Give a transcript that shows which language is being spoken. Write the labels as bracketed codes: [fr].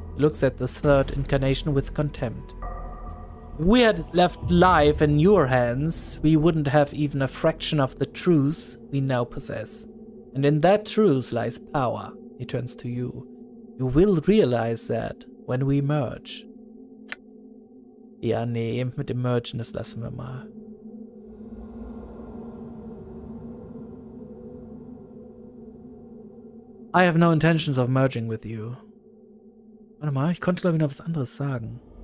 [en] He looks at the third incarnation with contempt. If we had left life in your hands, we wouldn't have even a fraction of the truth we now possess. And in that truth lies power. He turns to you. You will realize that when we merge. [de] Ja, nee, mit dem Mergen, das lassen wir mal. [en] I have no intentions of merging with you. [de] Warte mal, ich konnte glaube ich noch was anderes sagen.